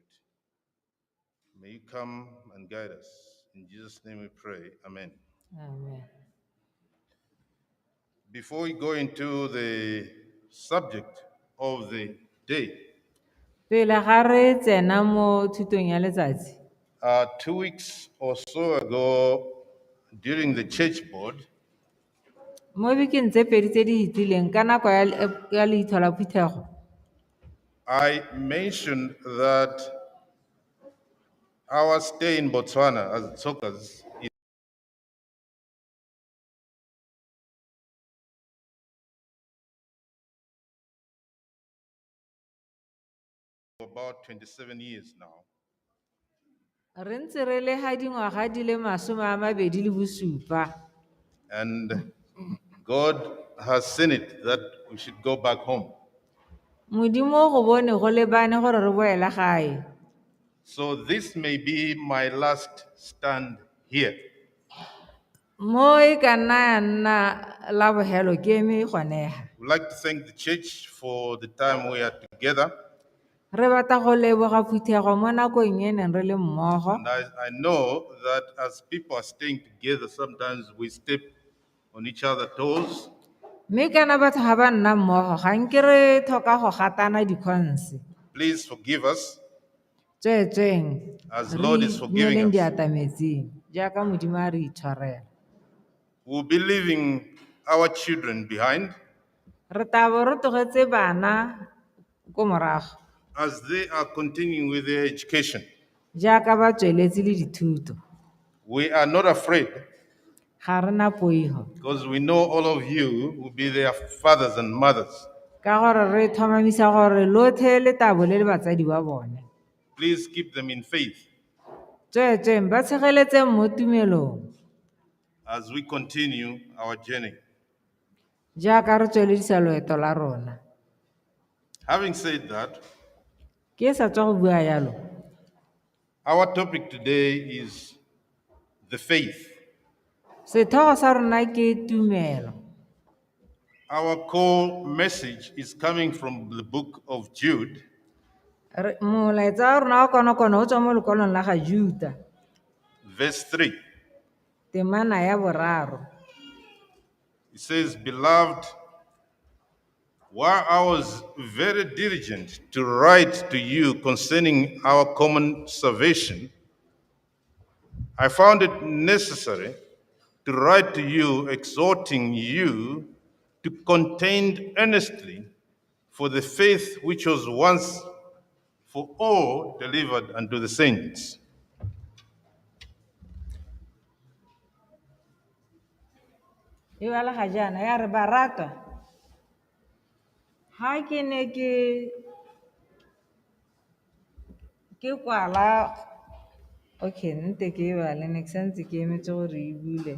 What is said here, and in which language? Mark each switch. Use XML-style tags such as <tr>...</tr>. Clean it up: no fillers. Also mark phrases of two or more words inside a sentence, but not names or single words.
<en>May you come and guide us. In Jesus' name we pray. Amen. Amen. Before we go into the subject of the day,</en> <tn>Pele ga re tsena mo thutong ya letsatsi.</tn> <en>2 weeks or so ago, during the church board,</en> <tn>Mo bikeng tse pedi tse di hitileng ka nako ya leitho la phuthego.</tn> <en>I mentioned that our stay in Botswana as Tsokas is about 27 years now.</en> <tn>Re ntse re le ha dingwaga di le 27.</tn> <en>And God has seen it that we should go back home.</en> <tn>Modimo go bone go lebane gore re boela gae.</tn> <en>So this may be my last stand here.</en> <tn>Mo e ka nna ya nna la bogelo ke eme goneha.</tn> <en>We'd like to thank the church for the time we are together.</en> <tn>Re batla go leboga phuthego mo nakong e neng re le mmogo.</tn> <en>And I know that as people are staying together, sometimes we step on each other's toes.</en> <tn>Mme kana batho ga ba nna mmogo ga nke re tlhoka go gatana dikhonse.</tn> <en>Please forgive us</en> <tn>Tswetsweng</tn> <en>as the Lord is</en> <tn>re</tn> <en>forgiving</en> <tn>nyeleng</tn> <en>us.</en> <tn>diatametseng jaaka Modimo a re itshwarela.</tn> <en>We'll be leaving our children behind</en> <tn>Re tabo re tlogetse bana ko morago.</tn> <en>as they are continuing with their education.</en> <tn>Jaaka ba tsweletse le dithuto.</tn> <en>We are not afraid</en> <tn>Ga re na poigo.</tn> <en>because we know all of you will be their fathers and mothers.</en> <tn>Ka gore re tlhomamisa gore lotlhe le tabo le batsadi ba bone.</tn> <en>Please keep them in faith</en> <tn>Tswetsweng ba tshegeletse mo tumelong.</tn> <en>as we continue our journey.</en> <tn>Jaaka re tsweledisa loeto la rona.</tn> <en>Having said that,</en> <tn>Ke sa tswa go bua yalo.</tn> <en>our topic today is the faith.</en> <tn>Sethogo sa rona ke tumelo.</tn> <en>Our core message is coming from the book of Jude,</en> <tn>Molaetsa wa rona wa konokono o tswa mo lekwalong la ga Juda.</tn> <en>verse 3.</en> <tn>Temana ya boraro.</tn> <en>It says, Beloved, while I was very diligent to write to you concerning our common salvation, I found it necessary to write to you, exhorting you to contend earnestly for the faith which was once for all delivered unto the saints.</en> <tn>E bala ga jaana ya re baratwa. Ha ke ne ke kwala okay nte ke bale ne ke santse ke emetse gore e bule.</tn>